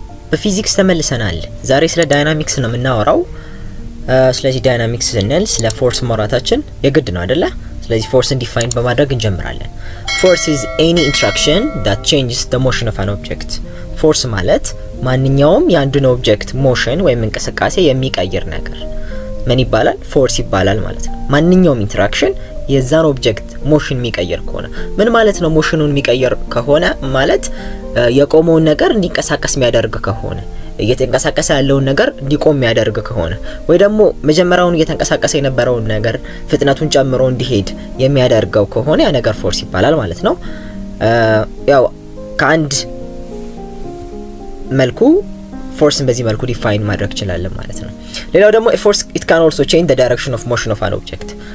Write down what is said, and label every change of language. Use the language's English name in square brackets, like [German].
[Amharic] በፊዚክስ ተመልሰናል። ዛሬ ስለ ዳይናሚክስ ነው የምናወራው። ስለዚህ ዳይናሚክስ ስንል ስለ ፎርስ ማውራታችን የግድ ነው አይደለ? ስለዚህ ፎርስን ዲፋይን በማድረግ እንጀምራለን። ፎርስ [English] is any interaction that changes the motion of an object. [Amharic] ፎርስ ማለት ማንኛውም የአንድን ኦብጀክት ሞሽን ወይም እንቅስቃሴ የሚቀይር ነገር ምን ይባላል? ፎርስ ይባላል ማለት ነው። ማንኛውም ኢንተራክሽን የዛን ኦብጀክት ሞሽን የሚቀይር ከሆነ ምን ማለት ነው? ሞሽኑን የሚቀይር ከሆነ ማለት የቆመውን ነገር እንዲንቀሳቀስ የሚያደርግ ከሆነ፣ እየተንቀሳቀሰ ያለውን ነገር እንዲቆም የሚያደርግ ከሆነ፣ ወይ ደግሞ መጀመሪያውን እየተንቀሳቀሰ የነበረውን ነገር ፍጥነቱን ጨምሮ እንዲሄድ የሚያደርገው ከሆነ ያ ነገር ፎርስ ይባላል ማለት ነው። ያው ከአንድ መልኩ ፎርስን በዚህ መልኩ ዲፋይን ማድረግ ይችላል ማለት ነው። ሌላው ደግሞ ፎርስ [English] it can also change the direction of motion of an object.